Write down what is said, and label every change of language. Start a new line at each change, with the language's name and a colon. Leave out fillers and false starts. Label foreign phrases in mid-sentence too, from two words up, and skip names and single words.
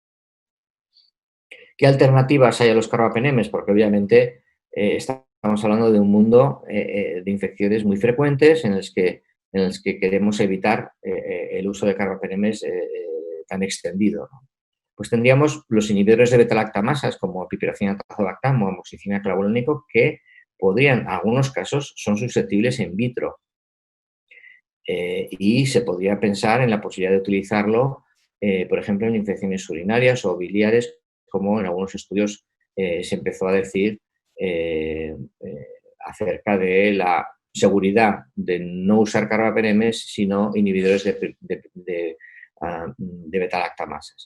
Spanish: ¿Qué alternativas hay a los carbapenemes? Porque obviamente estamos hablando de un mundo de infecciones muy frecuentes en los que queremos evitar el uso de carbapenemes tan extendido, ¿no? pues tendríamos los inhibidores de beta-lactamasas como piperacina tazobactam o amoxicilina clavulánico que podrían, en algunos casos, son susceptibles in vitro. Y se podría pensar en la posibilidad de utilizarlo, por ejemplo, en infecciones urinarias o biliares, como en algunos estudios se empezó a decir acerca de la seguridad de no usar carbapenemes, sino inhibidores de beta-lactamasas.